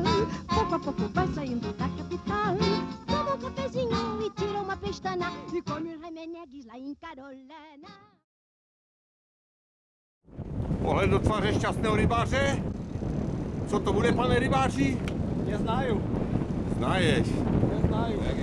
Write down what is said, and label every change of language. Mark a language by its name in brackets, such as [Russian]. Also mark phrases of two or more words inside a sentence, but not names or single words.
[Portuguese] Pouco a pouco vai saindo da capital. Toma um cafezinho e tira uma pestana. E come um Reimenegues lá em Carolina. [Czech] Pohled do tváře šťastného rybáře. Co to bude, pane rybáři? [Russian] Neznaju. Znaješ. Neznaju.